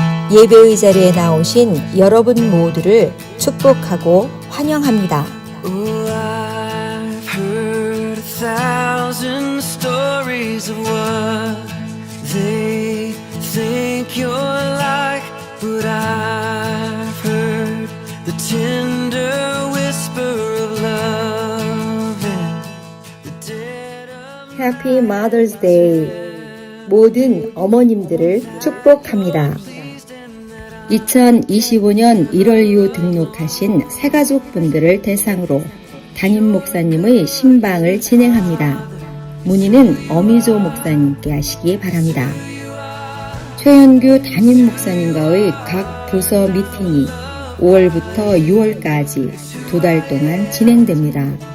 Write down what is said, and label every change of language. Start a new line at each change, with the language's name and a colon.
Korean: 예배의 자리에 나오신 여러분 모두를 축복하고 환영합니다.
English: Oh, I've heard 1,000 stories of what they think you're like, but I've heard the tender whisper of love and the dead of Happy Mother's Day.
Korean: 모든 어머님들을 축복합니다. 2025년 1월 이후 등록하신 새가족분들을 대상으로 담임 목사님의 신방을 진행합니다. 문의는 어미조 목사님께 하시기 바랍니다. 최현규 담임 목사님과의 각 부서 미팅이 5월부터 6월까지 2달 동안 진행됩니다.